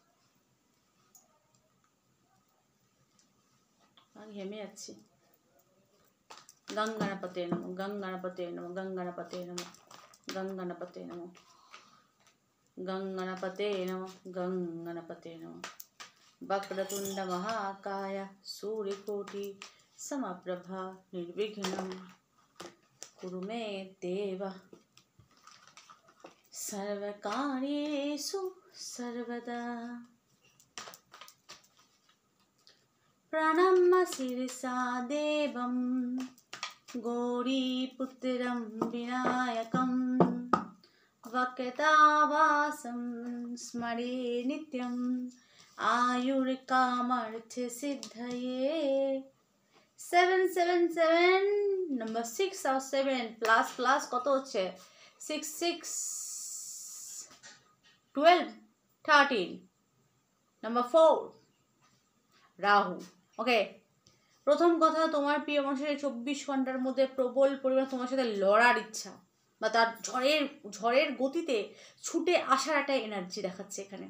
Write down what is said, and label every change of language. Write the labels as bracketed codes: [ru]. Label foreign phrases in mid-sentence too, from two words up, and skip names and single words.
[bn] আমি হেমে যাচ্ছি। [sa] গঙ্গানাপতে নমো, গঙ্গানাপতে নমো, গঙ্গানাপতে নমো, গঙ্গানাপতে নমো, গঙ্গানাপতে নমো, গঙ্গানাপতে নমো। वक्रतुंड महाकाय सूर्यकोटि समप्रभा निर्विघ्नं कुरु मे देव सर्वकार्येषु सर्वदा। प्रणम्य शिरसा देवं गौरीपुत्रं विनायकं वक्रतावासं स्मरे नित्यं [en] आयुर्कामार्थसिद्धये 777 number 6 or 7 plus [bn] কত হচ্ছে [en] 6 6 12 13 number 4 রাহু। [bn] ওকে, প্রথম কথা, তোমার প্রিয় মানুষের 24 ঘন্টার মধ্যে প্রবল পরিমাণ তোমার সাথে লড়ার ইচ্ছা বা তার ঝড়ের গতিতে ছুটে আসার একটা এনার্জি দেখাচ্ছে এখানে।